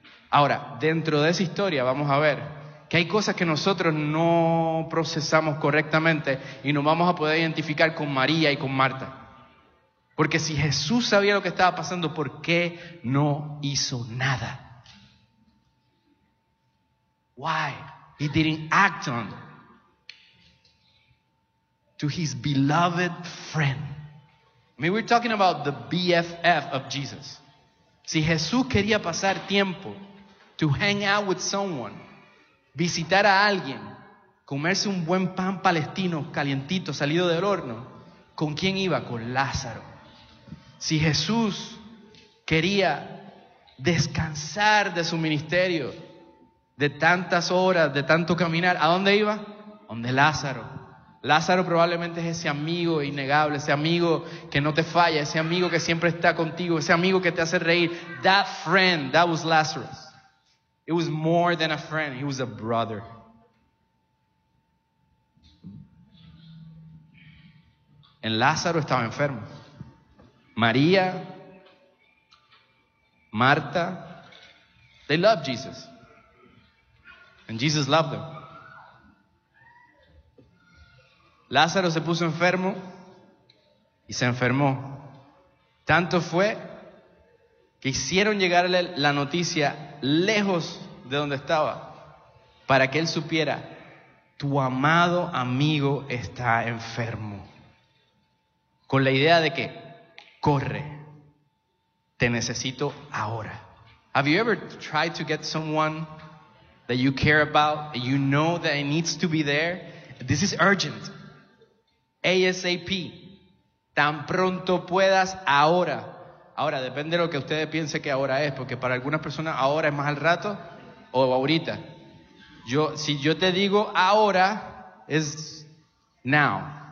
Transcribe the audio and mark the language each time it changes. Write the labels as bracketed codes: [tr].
[es] Ahora, dentro de esa historia vamos a ver que hay cosas que nosotros no procesamos correctamente y nos vamos a poder identificar con María y con Marta. Porque si Jesús sabía lo que estaba pasando, ¿por qué no hizo nada? [en] Why? He didn't act on to his beloved friend. I mean, we're talking about the BFF of Jesus. [es] Si Jesús quería pasar tiempo [en] to hang out with someone, [es] visitar a alguien, comerse un buen pan palestino calientito salido del horno, ¿con quién iba? Con Lázaro. Si Jesús quería descansar de su ministerio, de tantas horas, de tanto caminar, ¿a dónde iba? Donde Lázaro. Lázaro probablemente es ese amigo innegable, ese amigo que no te falla, ese amigo que siempre está contigo, ese amigo que te hace reír. [en] That friend, that was Lazarus. It was more than a friend, he was a brother. [es] En Lázaro estaba enfermo. [en] María, Marta, they loved Jesus. And Jesus loved them. [es] Lázaro se puso enfermo y se enfermó. Tanto fue que hicieron llegarle la noticia lejos de donde estaba para que él supiera, tu amado amigo está enfermo. Con la idea de que, corre, te necesito ahora. [en] Have you ever tried to get someone that you care about and you know that it needs to be there? This is urgent. [es] ASAP, tan pronto puedas, ahora. Ahora, depende de lo que ustedes piensen que ahora es, porque para algunas personas ahora es más al rato o ahorita. Yo, si yo te digo ahora, es [en] now.